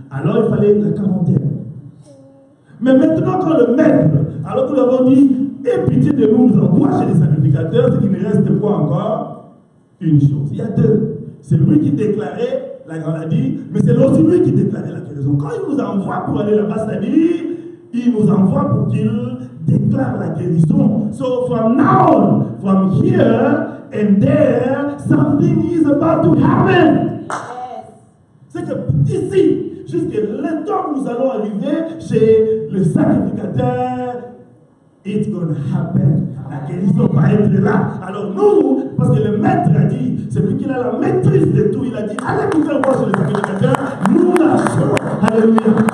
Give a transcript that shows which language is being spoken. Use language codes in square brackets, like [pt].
[fr] Alors il fallait la quarantaine. Mais maintenant, quand le maître, alors que nous avons dit, aie pitié de nous, nous envoie chez les sacrificateurs, c'est qu'il ne reste quoi encore? Une chose. Il y a deux. C'est lui qui déclarait la maladie, mais c'est aussi lui qui déclarait la guérison. Quand il nous envoie pour aller là-bas, c'est-à-dire, il nous envoie pour qu'il déclare la guérison. [en] So from now on, from here and there, something is about to happen. [fr] C'est que d'ici, jusqu'à le temps où nous allons arriver chez le sacrificateur, [en] it's gonna happen. [fr] La guérison va être là. Alors nous, parce que le maître a dit, c'est lui qui a la maîtrise de tout, il a dit, allez vous faire voir sur le sacrificateur, nous marchons. Alléluia.